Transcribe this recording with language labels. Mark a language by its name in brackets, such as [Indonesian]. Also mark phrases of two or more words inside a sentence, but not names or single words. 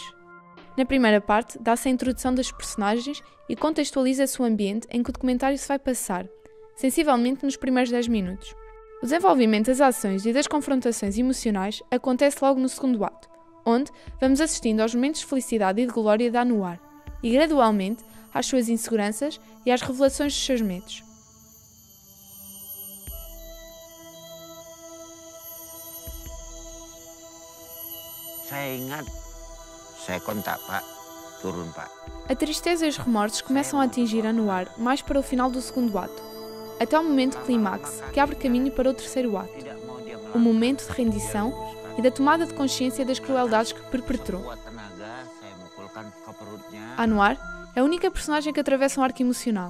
[Portuguese] Na primeira parte, dá-se a introdução das personagens e contextualiza-se o ambiente em que o documentário se vai passar, sensivelmente nos primeiros 10 minutos. O desenvolvimento das ações e das confrontações emocionais acontece logo no segundo ato, onde vamos assistindo aos momentos de felicidade e de glória de Anwar, e gradualmente às suas inseguranças e às revelações dos seus medos. [Indonesian] Saya ingat, saya kontak Pak, turun Pak. [Portuguese] A tristeza e os remorsos começam a atingir Anwar mais para o final do segundo ato, até o momento clímax, que abre caminho para o terceiro ato, o momento de rendição e da tomada de consciência das crueldades que perpetrou. Anwar é a única personagem que atravessa um arco emocional.